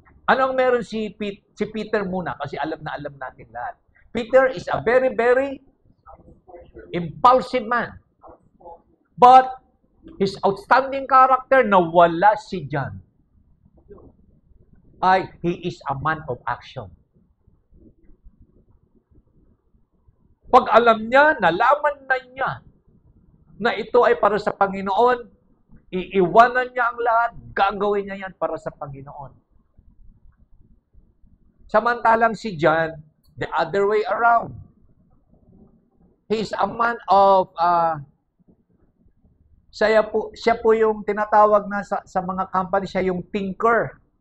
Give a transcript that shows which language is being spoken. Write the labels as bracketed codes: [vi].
[tl] Ano ang meron si Peter muna? Kasi alam natin lahat. [en] Peter is a very, very impulsive man. But his outstanding character [tl] na wala si John ay [en] he is a man of action. [tl] Pag alam niya, nalaman na niya na ito ay para sa Panginoon, iiwanan niya ang lahat, gagawin niya yan para sa Panginoon. Samantalang si John, [en] the other way around. He is a man of, [tl] siya po yung tinatawag na sa mga company, siya yung thinker.